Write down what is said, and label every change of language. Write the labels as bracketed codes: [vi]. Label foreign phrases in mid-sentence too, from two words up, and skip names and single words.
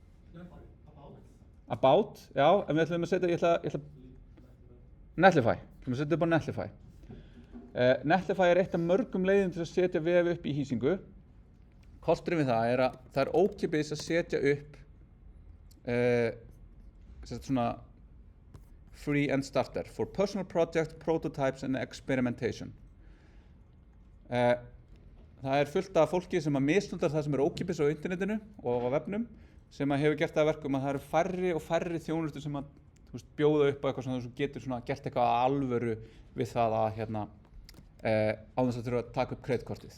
[is] About, já, en við ætlum að setja, ég ætla Netlify, við ætlum að setja upp á Netlify. Netlify er eitt af mörgum leiðum til að setja vef upp í hýsingu. Kosturinn við það er að það er ókeypis að setja upp svona [en] free and starter for personal projects, prototypes and experimentation. [is] Það er fullt af fólki sem að misnota það sem er ókeypis á internetinu og á vefnum sem að hefur gert það að verkum að það eru færri og færri þjónustu sem að bjóða upp á eitthvað sem þú getur svona gert eitthvað alvöru við það að á þess að þurfa að taka upp kreditkortið.